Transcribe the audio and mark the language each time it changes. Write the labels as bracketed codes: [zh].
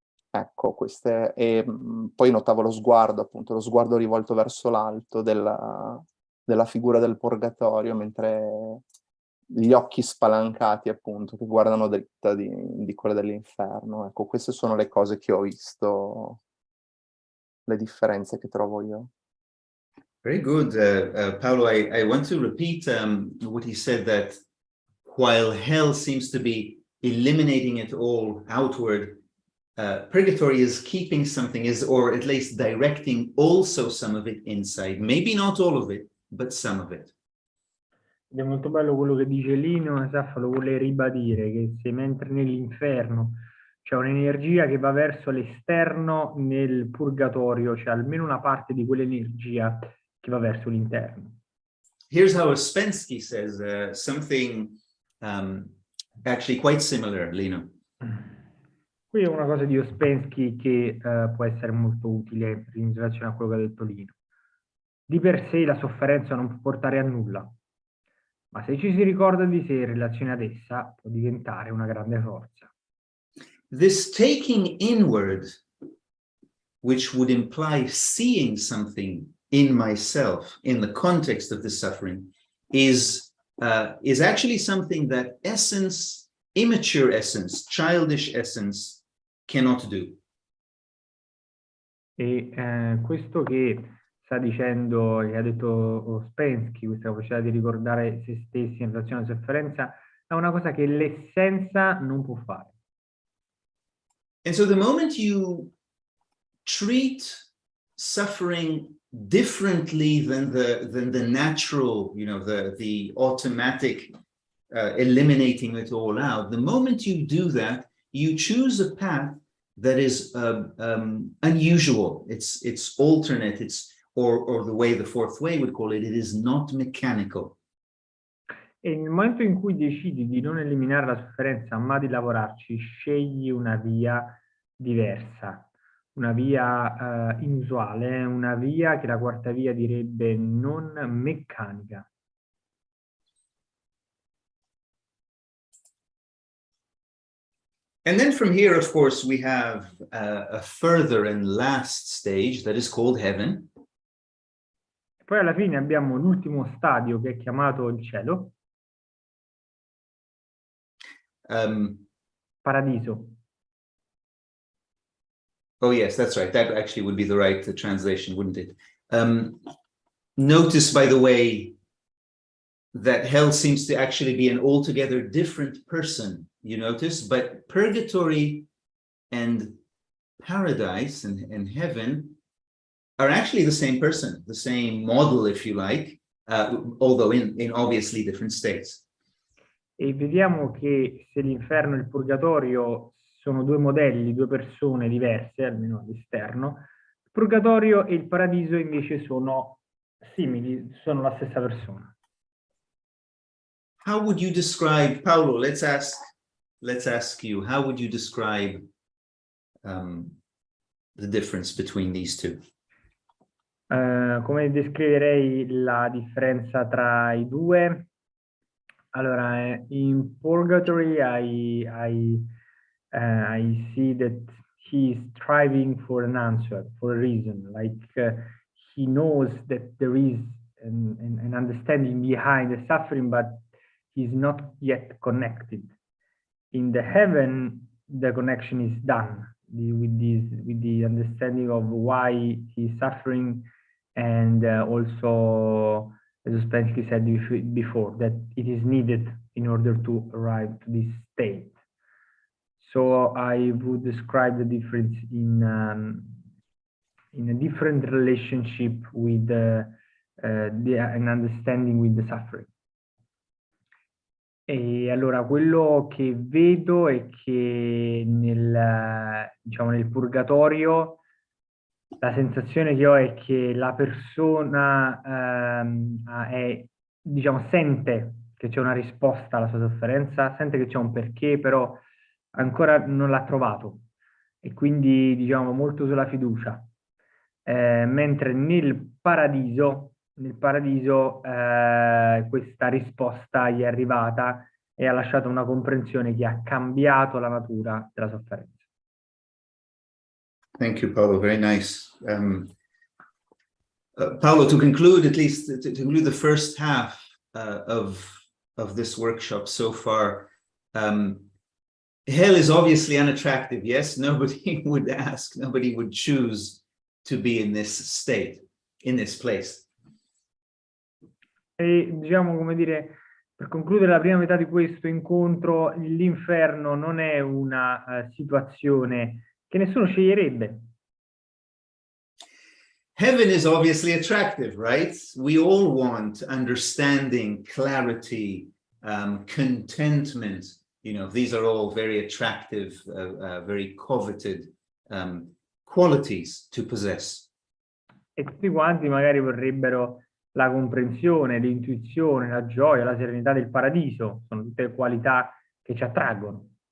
[it] Ecco, e poi notavo lo sguardo, appunto, lo sguardo rivolto verso l'alto della figura del purgatorio, mentre gli occhi spalancati, appunto, che guardano dritta di quella dell'inferno. Ecco, queste sono le cose che ho visto, le differenze che trovo io. [en] Very good. Paolo, I want to repeat what he said, that while hell seems to be eliminating it all outward, purgatory is keeping something, or at least directing also some of it inside. Maybe not all of it, but some of it. [it] Ed è molto bello quello che dice Lino, Asaf lo vuole ribadire, che se mentre nell'inferno c'è un'energia che va verso l'esterno, nel purgatorio c'è almeno una parte di quell'energia che va verso l'interno. [en] Here's how Ouspensky says something actually quite similar, Lino. [it] Qui è una cosa di Ouspensky che può essere molto utile in relazione a quello che ha detto Lino. Di per sé la sofferenza non può portare a nulla, ma se ci si ricorda di sé in relazione ad essa, può diventare una grande forza. [en] This taking inward, which would imply seeing something in myself in the context of the suffering, is actually something that essence, immature essence, childish essence cannot do. [it] E questo che sta dicendo, che ha detto Ouspensky, questa capacità di ricordare se stessi in relazione alla sofferenza, è una cosa che l'essenza non può fare. [en] And so the moment you treat suffering differently than the natural, you know, the automatic eliminating it all out, the moment you do that, you choose a path that is unusual. It's alternate. Or the way the fourth way would call it is not mechanical. [it] E nel momento in cui decidi di non eliminare la sofferenza, ma di lavorarci, scegli una via diversa, una via inusuale, una via che la quarta via direbbe non meccanica. [en] And then from here, of course, we have a further and last stage that is called heaven. [it] Poi alla fine abbiamo l'ultimo stadio che è chiamato il cielo, paradiso. [en] Oh yes, that's right. That actually would be the right translation, wouldn't it? Notice, by the way, that hell seems to actually be an altogether different person, you notice, but purgatory and paradise and heaven are actually the same person, the same model, if you like, although in obviously different states. [it] E vediamo che se l'inferno e il purgatorio sono due modelli, due persone diverse, almeno all'esterno, il purgatorio e il paradiso invece sono simili, sono la stessa persona. [en] How would you describe, Paolo, let's ask you, how would you describe the difference between these two? [it] Come descriverei la differenza tra i due? [en] Allora, in Purgatory I see that he is striving for an answer, for a reason. Like he knows that there is an understanding behind the suffering, but he's not yet connected. In the heaven, the connection is done with the understanding of why he's suffering, and also, as Ouspensky said before, that it is needed in order to arrive to this state. So I would describe the difference in a different relationship with an understanding with the suffering. [it] E allora quello che vedo è che diciamo, nel purgatorio la sensazione che ho è che la persona diciamo, sente che c'è una risposta alla sua sofferenza, sente che c'è un perché, però ancora non l'ha trovato, e quindi diciamo molto sulla fiducia. Mentre nel paradiso questa risposta gli è arrivata e ha lasciato una comprensione che ha cambiato la natura della sofferenza. [en] Thank you, Paolo. Very nice. Paolo, to conclude, at least to conclude the first half of this workshop so far, hell is obviously unattractive. Yes, nobody would ask, nobody would choose to be in this state, in this place. [it] E diciamo, come dire, per concludere la prima metà di questo incontro, l'inferno non è una situazione che nessuno sceglierebbe. [en] Heaven is obviously attractive, right? We all want understanding, clarity, contentment. You know, these are all very attractive, very coveted qualities to possess. [it] E tutti quanti magari vorrebbero la comprensione, l'intuizione, la gioia, la serenità del paradiso. Sono tutte qualità che ci attraggono.